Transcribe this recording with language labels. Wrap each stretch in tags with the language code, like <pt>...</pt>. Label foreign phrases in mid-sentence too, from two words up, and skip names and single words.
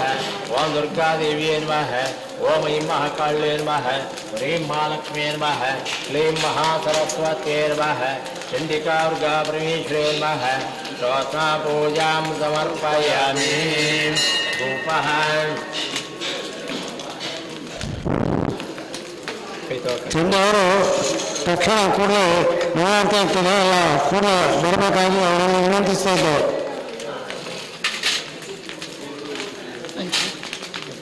<sa>ओम दुर्गादेव्ये नमः. ओम ऐं महाकाल्ये नमः. ह्रीं महालक्ष्म्ये नमः. क्लीं महासरस्वत्यै नमः. चण्डिकार्गा परमेश्वरे नमः. स्तोत्रा पूजां समर्पयामि. धूपः</sa> <kn>ತಿಂದವರು ತಕ್ಷಣ ಕೂಡಲೇ ನೋಡಾಡ್ತಾ ಇರ್ತದೆ ಎಲ್ಲ ಕೂಡ ಬರಬೇಕಾಗಿ ಅವರನ್ನು ವಿನಂತಿಸ್ತಾ ಇದ್ದೇವೆ.</kn>